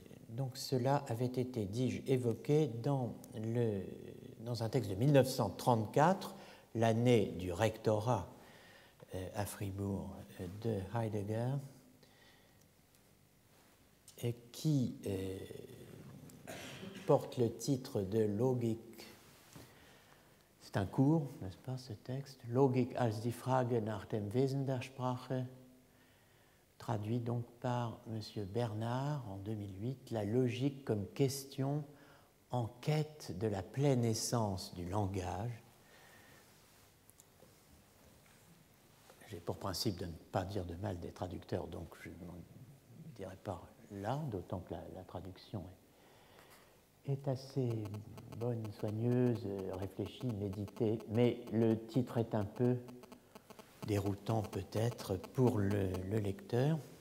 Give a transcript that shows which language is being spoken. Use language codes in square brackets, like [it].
[fr] Donc cela avait été, dis-je, évoqué dans un texte de 1934, l'année du rectorat à Fribourg de Heidegger, et qui porte le titre de Logik. C'est un cours, n'est-ce pas, ce texte? [de] Logik als die Frage nach dem Wesen der Sprache, [fr] traduit donc par M. Bernard en 2008, la logique comme question en quête de la pleine essence du langage. J'ai pour principe de ne pas dire de mal des traducteurs, donc je n'en dirai pas là, d'autant que la traduction est assez bonne, soigneuse, réfléchie, méditée, mais le titre est un peu déroutant peut-être pour le lecteur.